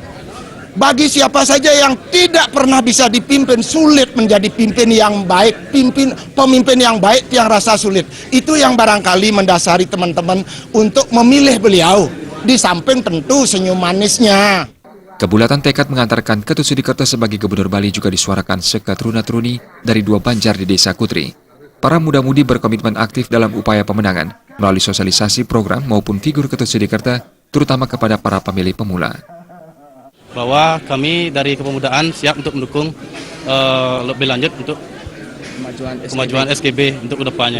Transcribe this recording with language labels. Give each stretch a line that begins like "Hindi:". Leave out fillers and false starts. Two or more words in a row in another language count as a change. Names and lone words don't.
Indonesian: Bagi siapa saja yang tidak pernah bisa dipimpin, sulit menjadi pimpin yang baik, pemimpin yang baik yang rasa sulit. Itu yang barangkali mendasari teman-teman untuk memilih beliau, di samping tentu senyum manisnya. Kebulatan tekad mengantarkan Ketut Sudikerto sebagai Gubernur Bali juga disuarakan seketruna-truni dari dua banjar di Desa Kutri. Para muda-mudi berkomitmen aktif dalam upaya pemenangan melalui sosialisasi program maupun figur Ketut Sudikerto, terutama kepada para pemilih pemula. Bahwa kami dari kepemudaan siap untuk mendukung lebih lanjut untuk kemajuan SGB untuk kedepannya.